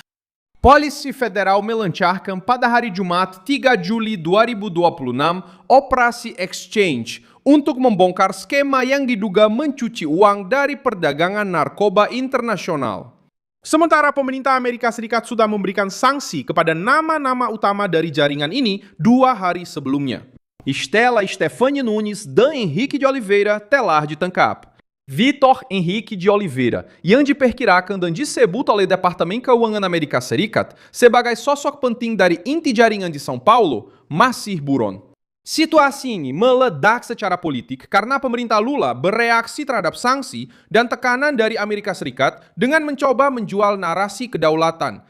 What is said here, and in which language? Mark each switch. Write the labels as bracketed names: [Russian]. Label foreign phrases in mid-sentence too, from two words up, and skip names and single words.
[Indonesian] Polisi Federal melancarkan pada hari Jumat 3 Juli 2026 Operasi Exchange untuk membongkar skema yang diduga mencuci uang dari perdagangan narkoba internasional. Sementara pemerintah Amerika Serikat sudah memberikan sanksi kepada nama-nama utama dari jaringan ini 2 hari sebelumnya. Estela Stephanie Nunes, Dan Henrique de Oliveira, telar ditangkap. Vitor Henrique de Oliveira yang diperkirakan dan disebut oleh Departemen Keuangan Amerika Serikat sebagai sosok penting dari inti jaringan di São Paulo masih buron. Situasi ini meledak secara politik karena pemerintah Lula bereaksi terhadap sanksi dan tekanan dari Amerika Serikat dengan mencoba menjual narasi kedaulatan.